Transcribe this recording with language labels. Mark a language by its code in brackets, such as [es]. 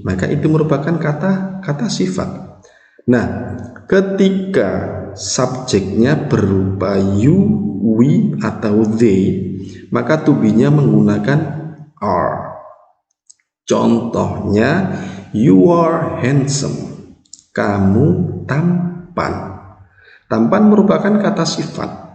[id] Maka itu merupakan kata sifat. Nah, ketika subjeknya berupa you, we, atau they, maka to be-nya menggunakan are. Contohnya, [en] you are handsome. [id] Kamu tampan. Tampan merupakan kata sifat.